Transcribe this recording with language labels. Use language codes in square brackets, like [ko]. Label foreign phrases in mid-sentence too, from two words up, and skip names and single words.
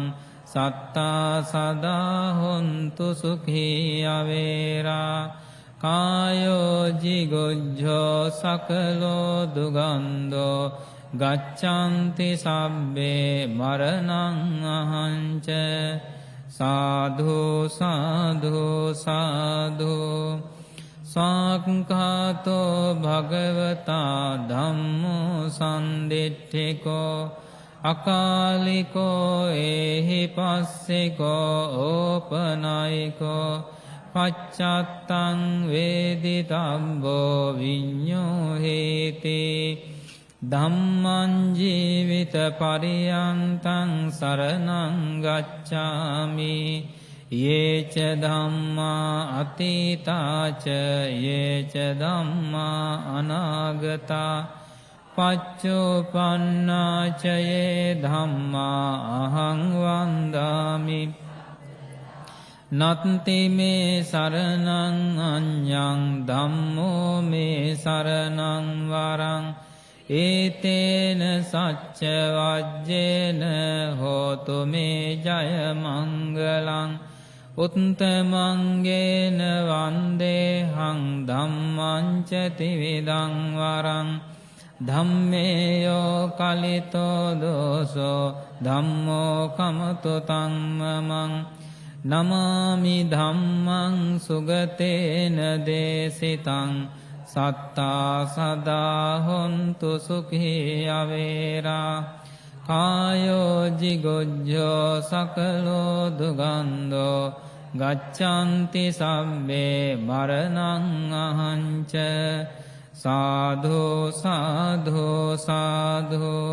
[pi] සත්තා සදා හොන්තු සුඛී අවේරා කායෝ ජිගොජ්ජෝ සකලෝ දුගන්ධෝ ගච්ඡanti සබ්බේ මරණං අහංච සාධු සාධු සාධු සාක්ඛාතෝ භගවතා ධම්මෝ සම්දිට්ඨිකෝ අකාලිකෝ ඒහි පස්සිකෝ ඕපනයිකෝ පච්චත්තං වේදිතබ්බෝ විඤ්ඤෝ හේති ධම්මං ජීවිත පරියන්තං සරණං ගච්ඡාමි යේච ධම්මා අතීතාච යේච ධම්මා අනාගතා පච්චුප්පන්නාච යේ ධම්මා අහං වන්දාමි නත්ති මේ සරණං අඤ්ඤං ධම්මෝ මේ සරණං වරං ඒතේන සච්ච වජ්ජේන හෝතු මේ ජය මංගලං උත්තමංගේන වන්දේහං ධම්මං ච ත්‍රිවිධං වරං ධම්මේයෝ කලිතෝ දෝසෝ ධම්මෝ කමතු තං මමං නමාමි ධම්මං සුගතේන දේසිතං සත්තා සදා හොන්තු සුඛී අවේරා කායෝ ජිගොජ්ජෝ සකලෝ දුගන්ධෝ ගච්ඡanti සම්මේ මරණං අහංච සාධු සාධු සාධු